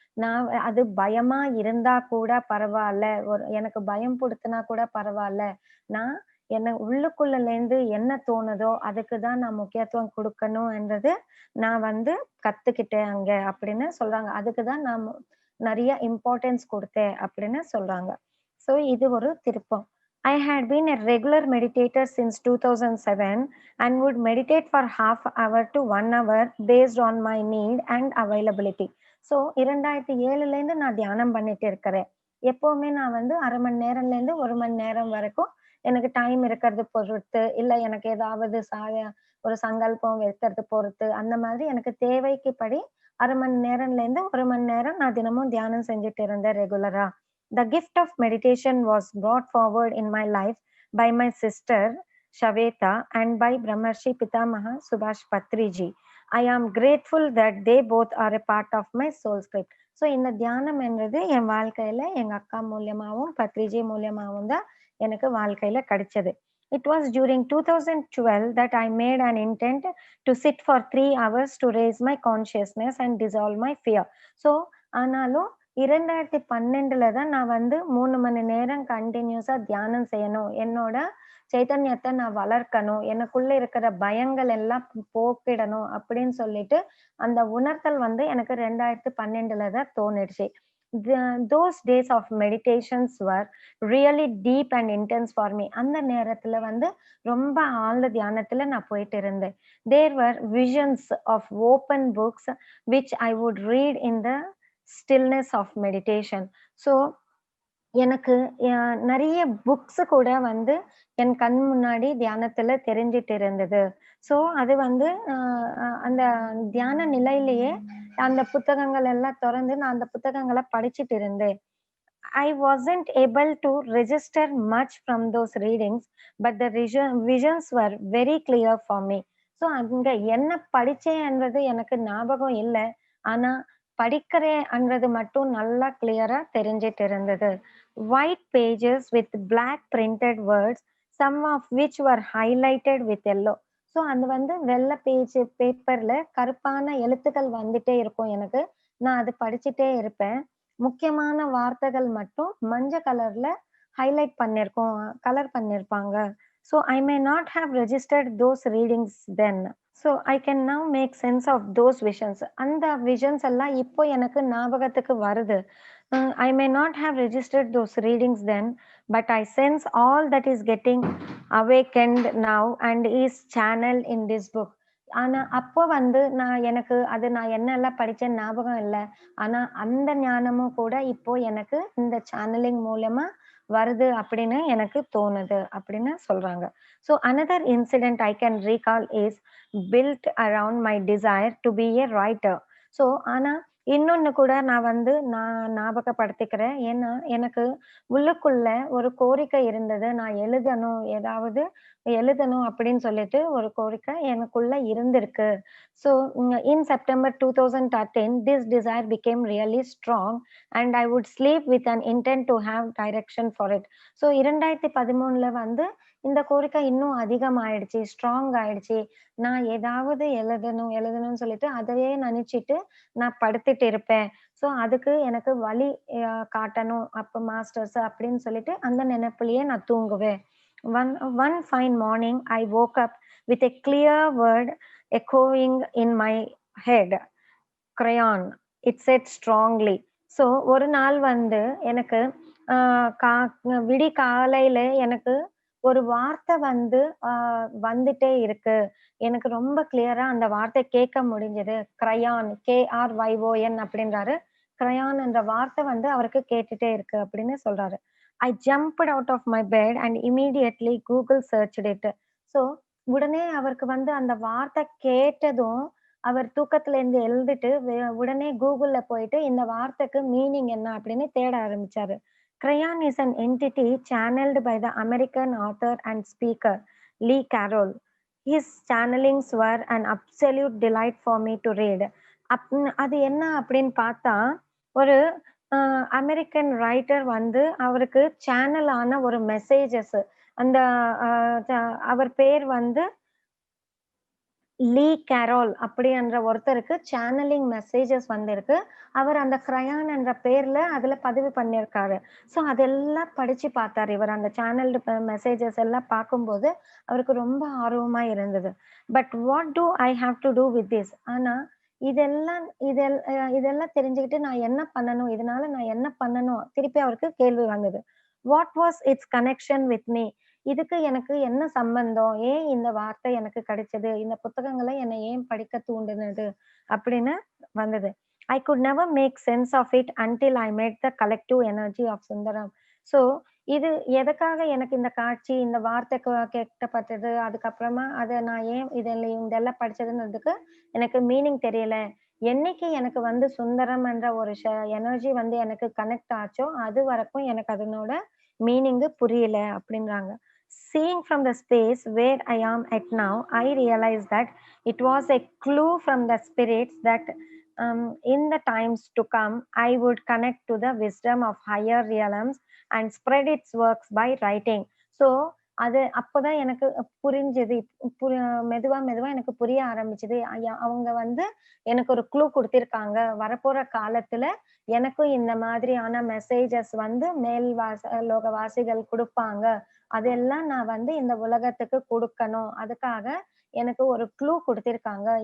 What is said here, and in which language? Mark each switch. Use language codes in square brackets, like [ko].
[ta] நான் அது பயமா இருந்தா கூட பரவால்ல. எனக்கு பயம் புடுத்துனா கூட பரவால்ல. நான் என்ன உள்ளுக்குள்ளலேருந்து என்ன தோணுதோ, அதுக்கு தான் நான் முக்கியத்துவம் குடுக்கணும்ன்றது நான் வந்து கத்துக்கிட்டேன் அங்க அப்படின்னு சொல்றாங்க. அதுக்கு தான் நான் நெறைய இம்பார்ட்டன்ஸ் குடுத்தேன் அப்படின்னு சொல்றாங்க. ஸோ இது ஒரு திருப்பம். [en] I had been a regular meditator since 2007 and would meditate for half hour to 1 hour based on my need and availability. [ta] So 2007லேருந்து நான் தியானம் பண்ணிட்டு இருக்கிறேன். எப்பவுமே நான் வந்து 1/2 மணி நேரம்லேருந்து 1 மணி நேரம் வரைக்கும் எனக்கு டைம் இருக்கிறது பொறுத்து, இல்ல எனக்கு ஏதாவது ஒரு சங்கல்பம் வைக்கிறது பொறுத்து, அந்த மாதிரி எனக்கு தேவைக்கு படி 1/2 மணி நேரம்லேருந்து 1 மணி நேரம் நான் தினமும் தியானம் செஞ்சுட்டு இருந்தேன் ரெகுலரா. [en] The gift of meditation was brought forward in my life by my sister Shaveta and by Brahmarshi Pitamaha Subhash Patriji. I am grateful that they both are a part of my soul script. [ta] So இந்த தியானம் என்றது என் வாழ்க்கையில எங்க அக்கா மூலியமாவும், பத்ரிஜி மூலியமாவும் தான் எனக்கு வாழ்க்கையில கிடைச்சது. [en] It was during 2012 that I made an intent to sit for 3 hours to raise my consciousness and dissolve my fear. [ta] So ஆனாலும் 2012ல தான் நான் வந்து 3 மணி நேரம் கன்டினியூஸா தியானம் செய்யணும். என்னோட சைத்தன்யத்த நான் வளர்க்கணும். எனக்குள்ள இருக்கிற பயங்கள் எல்லாம் போக்கிடணும் அப்படின்னு சொல்லிட்டு, அந்த உணர்தல் வந்து எனக்கு 2012ல தான் தோணிடுச்சு. [en] The those days of meditations were really deep and intense for me. [ta] அந்த நேரத்துல வந்து ரொம்ப ஆழ்ந்த தியானத்துல நான் போயிட்டு இருந்தேன். [en] There were visions of open books which I would read in the stillness of meditation. [ta] So எனக்கு நெறைய புக்ஸ் கூட வந்து என் கண் முன்னாடி தியானத்துல தெரிஞ்சுட்டு இருந்தது. ஸோ அது வந்து அந்த தியான நிலையிலேயே அந்த புத்தகங்கள் எல்லாம் தொறந்து நான் அந்த புத்தகங்கள படிச்சுட்டு இருந்தேன். [en] I wasn't able to register much from those readings, but the visions were very clear for me. [ta] So அங்க என்ன படிச்சேன்றது எனக்கு ஞாபகம் இல்ல. ஆனா படிக்கிறேன்ன்றது மட்டும் நல்லா கிளியரா தெரிஞ்சுட்டு இருந்தது. [en] White pages with black printed words, some of which were highlighted with yellow. [ta] So அது வந்து வெள்ள பேப்பர்ல கருப்பான எழுத்துக்கள் வந்துட்டே இருக்கும் எனக்கு. நான் அது படிச்சுட்டே இருப்பேன். முக்கியமான வார்த்தைகள் மட்டும் மஞ்ச கலர்ல ஹைலைட் பண்ணியிருக்கும் கலர் பண்ணியிருப்பாங்க. [en] So I may not have registered those readings then. So I can now make sense of those visions. [ta] அந்த விஷன்ஸ் எல்லாம் இப்போ எனக்கு ஞாபகத்துக்கு வருது. [en] I may not have registered those readings then, but I sense all that is getting awakened now and is channeled in this book. [ta] ஆனா அப்போ வந்து நான் என்னெல்லாம் படிச்சேன்னு ஞாபகம் இல்ல. ஆனா அந்த ஞானமும் கூட இப்போ எனக்கு இந்த சேனலிங் மூலியமா வருது அப்படின்னு எனக்கு தோணுது அப்படின்னு சொல்றாங்க. [en] So another incident I can recall is built around my desire to be a writer. [ta] So ஆனா இன்னொன்னு கூட நான் ஞாபகப்படுத்திக்கிறேன். ஏன்னா, எனக்கு உள்ளுக்குள்ள ஒரு கோரிக்கை இருந்தது. நான் எழுதணும் அப்படின்னு சொல்லிட்டு ஒரு கோரிக்கை எனக்குள்ள இருந்திருக்கு. [en] So in September 2013, this desire became really strong and I would sleep with an intent to have direction for it. [ta] So 2013ல வந்து இந்த கோரிக்கை இன்னும் அதிகமாயிடுச்சு. ஸ்ட்ராங் ஆயிடுச்சு. நான் ஏதாவது எழுதணும்னு சொல்லிட்டு அதையே நெனச்சுட்டு நான் படுத்துட்டு இருப்பேன். ஸோ அதுக்கு எனக்கு வழி காட்டணும். அப்ப மாஸ்டர்ஸ் அப்படின்னு சொல்லிட்டு அந்த நெனப்பிலேயே நான் தூங்குவேன். [en] One one fine morning, I woke up with a clear word echoing in my head. Crayon. It said strongly. [ta] So ஒரு நாள் வந்து எனக்கு அ கா விடிகாலையில எனக்கு ஒரு வார்த்தை வந்து வந்துட்டே இருக்கு. எனக்கு ரொம்ப கிளியரா அந்த வார்த்தை கேட்க முடிஞ்சது. கிரையான் KRYON அப்படின்றாரு. கிரையான் என்ற வார்த்தை வந்து அவருக்கு கேட்டுட்டே இருக்கு அப்படின்னு சொல்றாரு. [en] I jumped out of my bed and immediately Google searched it. [ta] So உடனே அவருக்கு வந்து அந்த வார்த்தை கேட்டதும் அவர் தூக்கத்துல இருந்து எழுந்துட்டு உடனே கூகுள்ல போயிட்டு இந்த வார்த்தைக்கு மீனிங் என்ன அப்படின்னு தேட ஆரம்பிச்சாரு. [en] Crayon is an entity channeled by the American author and speaker Lee Carroll. His channelings were an absolute delight for me to read. [ta] அது என்ன அப்படின்னு பார்த்தா, ஒரு அமெரிக்கன் ரைட்டர் வந்து அவருக்கு சேனல் ஆன ஒரு மெசேஜஸ் அந்த அ ச அவர் பேர் வந்து லீ கேரோல் அப்படின்ற ஒருத்தருக்கு சேனலிங் மெசேஜஸ் வந்திருக்கு. அவர் அந்த கிரையான் என்ற பேர்ல அதுல பதிவு பண்ணியிருக்காரு. ஸோ அதெல்லாம் படிச்சு பார்த்தாரு. இவர் அந்த சேனல்டு மெசேஜஸ் எல்லாம் பார்க்கும்போது, அவருக்கு ரொம்ப ஆர்வமா இருந்தது. [en] But what do I have to do with this? [ta] ஆனா இதெல்லாம் தெரிஞ்சுக்கிட்டு நான் என்ன பண்ணணும்? இதனால நான் என்ன பண்ணணும்? திருப்பி அவருக்கு கேள்வி வந்தது. [en] What was its connection with me? [ta] இதுக்கு எனக்கு என்ன சம்பந்தம்? ஏன் இந்த வார்த்தை எனக்கு கிடைச்சது? இந்த புத்தகங்கள என்னை ஏன் படிக்க தூண்டுனது? அப்படின்னு வந்தது. [en] I could never make sense of it until I met the collective energy of Sundaram. [ta] So இது எதுக்காக எனக்கு இந்த காட்சி, இந்த வார்த்தை கேட்கப்பட்டது. அதுக்கப்புறமா அத நான் ஏன் இதெல்லாம் படிச்சதுன்றதுக்கு எனக்கு மீனிங் தெரியல. என்னைக்கு எனக்கு வந்து சுந்தரம் என்ற ஒரு எனர்ஜி வந்து எனக்கு கனெக்ட் ஆச்சோ, அது வரைக்கும் எனக்கு அதனோட மீனிங் புரியல அப்படின்றாங்க. [en] Seeing from the space where I am at now, I realized that it was a clue from the spirits that in the times to come, I would connect to the wisdom of higher realms and spread its works by writing. So, [ta] அது அப்பதான் எனக்கு புரிஞ்சது. மெதுவா, மெதுவா எனக்கு புரிய ஆரம்பிச்சது. அவங்க வந்து எனக்கு ஒரு க்ளூ குடுத்திருக்காங்க. வரப்போற காலத்துல எனக்கும் இந்த மாதிரியான மெசேஜஸ் வந்து லோகவாசிகள் குடுப்பாங்க. அதெல்லாம் நான் வந்து இந்த உலகத்துக்கு குடுக்கணும். அதுக்காக எனக்கு ஒரு க்ளூ குடுத்திருக்காங்க.